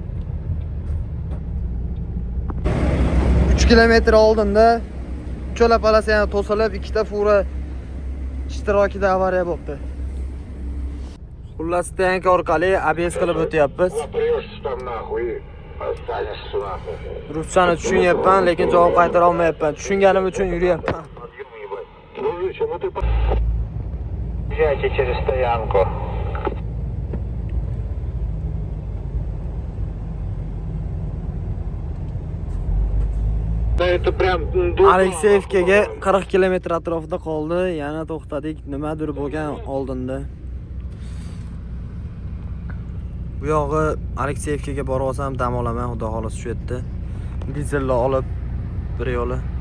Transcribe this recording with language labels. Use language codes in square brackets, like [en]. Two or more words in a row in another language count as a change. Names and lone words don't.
[uz] 3 kilometr oldinda cho'la palasi yana to'silib, ikkita fura ishtirokida avariya bo'ldi. Xullas, tank orqali ABS qilib o'tyapmiz. Ruschani tushunyapman, lekin javob qaytara olmayapman. Tushunganim uchun yuryapman. [ru] Езжайте через стоянку. Это прям... [uz] Alekseyevkaga 40 kilometr atrofida qoldi. Yana to'xtadik. Nimadir bo'lgan oldinda. Bu yog'i Alekseyevkaga borib olsam dam olaman, xudo xolos shu yerda. Dizelni olib bir yo'li.